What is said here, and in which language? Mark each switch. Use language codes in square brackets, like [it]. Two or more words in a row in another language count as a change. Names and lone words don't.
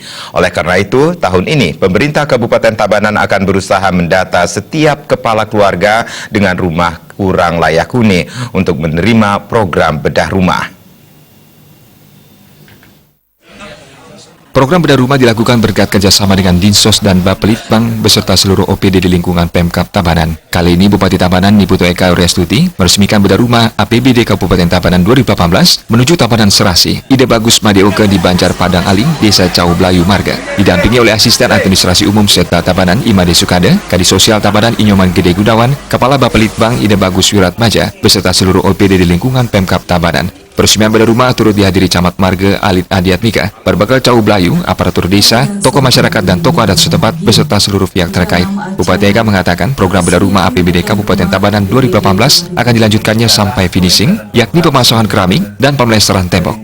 [id] Oleh karena itu, tahun ini pemerintah Kabupaten Tabanan akan berusaha mendata setiap kepala keluarga dengan rumah kurang layak huni untuk menerima program bedah rumah. Program bedah rumah dilakukan berkat kerjasama dengan Dinsos dan Bapelitbang beserta seluruh OPD di lingkungan Pemkab Tabanan. Kali ini Bupati Tabanan Niputu Eka Restuti meresmikan bedah rumah APBD Kabupaten Tabanan 2018 menuju Tabanan Serasi. Ide bagus Madioke di Banjar Padang Aling, Desa Cau Blayu Marga. Didampingi oleh Asisten Administrasi Umum Sekta Tabanan Imade Sukade, Kadis Sosial Tabanan Inyoman Gede Gunawan, Kepala Bapelitbang Ide Bagus Wiratmaja beserta seluruh OPD di lingkungan Pemkab Tabanan. Peresmian bedah rumah turut dihadiri Camat Marga Alit Adiatmika, Berbekal Cau Blayu, aparatur desa, tokoh masyarakat dan tokoh adat setempat beserta seluruh pihak terkait. Bupati Eka mengatakan program bedah rumah APBD Kabupaten Tabanan 2018 akan dilanjutkannya sampai finishing, yakni pemasangan keramik dan pemlesteran tembok.